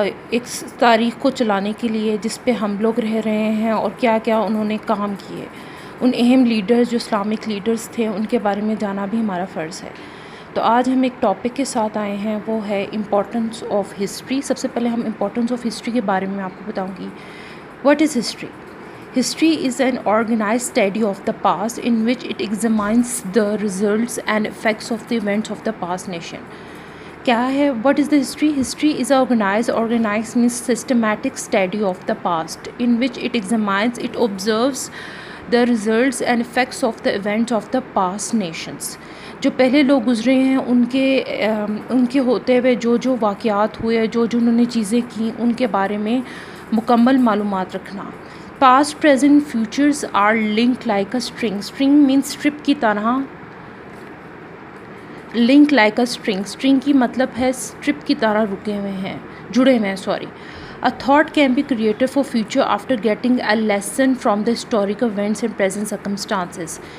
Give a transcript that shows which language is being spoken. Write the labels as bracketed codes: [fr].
[ur] ایک تاریخ کو چلانے کے لیے جس پہ ہم لوگ رہ رہے ہیں، اور کیا کیا انہوں نے کام کیے۔ ان اہم لیڈرز جو اسلامک لیڈرز تھے ان کے بارے میں جانا بھی ہمارا فرض ہے۔ تو آج ہم ایک ٹاپک کے ساتھ آئے ہیں، وہ ہے امپورٹنس آف ہسٹری۔ سب سے پہلے ہم امپورٹنس آف ہسٹری کے بارے میں آپ کو بتاؤں گی۔ [en] What is history? History is an organized study of the past in which it examines the results and effects of the events of the past nation. [ur] کیا ہے [en] what is the history? History is organized means systematic study of the past in which it examines, it observes the results and effects of the events of the past nations. [ur] جو پہلے لوگ گزرے ہیں ان کے ہوتے ہوئے جو واقعات ہوئے، جو انہوں نے چیزیں کیں، ان کے بارے میں مکمل معلومات رکھنا۔ [en] Past, present, futures are link like a string. [ur] String means strip کی طرح، link like a string. String کی مطلب ہے اسٹرپ کی طرح جڑے ہوئے ہیں۔ [en] A thought can be created for future after getting a lesson from the historical events and present circumstances.